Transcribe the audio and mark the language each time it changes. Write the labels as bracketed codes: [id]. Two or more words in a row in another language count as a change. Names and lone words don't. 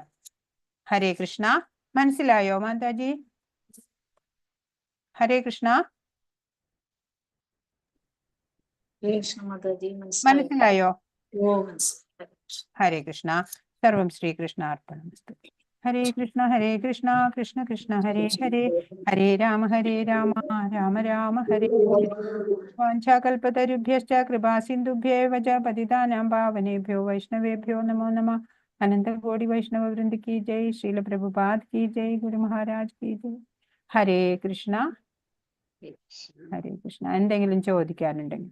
[ml] ഹരേ കൃഷ്ണ. മനസ്സിലായോ മാതാജി? ഹരേ കൃഷ്ണ. മനസ്സിലായോ? ഹരേ കൃഷ്ണ. [sa] सर्वं श्रीकृष्ण अर्पणमस्तु. [ml] ഹരേ കൃഷ്ണ കൃഷ്ണ കൃഷ്ണ ഹരേ ഹരേ, ഹരേ രാമ രാമ രാമ ഹരേ ഹരേ. [sa] वाञ्छाकल्पतरुभ्यश्च कृपासिन्धुभ्य एव च पतितानां पावनेभ्यो वैष्णवेभ्यो नमो नमः. [hi] अनन्तकोटि वैष्णव वृन्द की जय। श्रील प्रभुपाद की जय. ശ്രീല പ്രഭുപാദ് കി ജയ്. गुरु महाराज की जय। हरे कृष्ण. [ml] ഹരേ കൃഷ്ണ. എന്തെങ്കിലും ചോദിക്കാനുണ്ടെങ്കിൽ